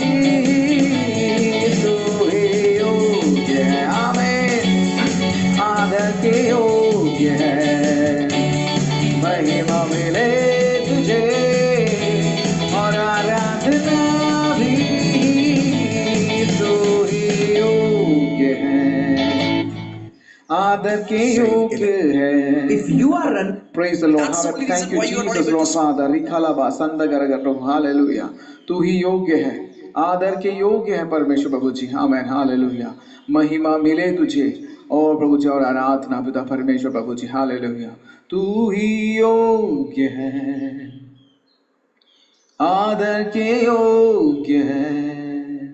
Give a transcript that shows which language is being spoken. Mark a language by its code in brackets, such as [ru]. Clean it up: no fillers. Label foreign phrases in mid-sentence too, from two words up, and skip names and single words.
[hi] तू ही योग्य है आमीन आदर के योग्य है। महिमा मिले तुझे और आराधना भी। तू ही योग्य है आदर के योग्य है। [en] If you are run, Praise the Lord. that's the only Thank reason you why you are not Jesus able Lord to Father। [hi] रिखालाबा संदगरग प्रभु हालेलुया तू ही योग्य है आदर के योग्य है परमेश्वर प्रभु जी। आमेन हालेलुया महिमा मिले तुझे और प्रभु जी और आराधना पिता परमेश्वर प्रभु जी। हालेलुया तू ही योग्य है आदर के योग्य है।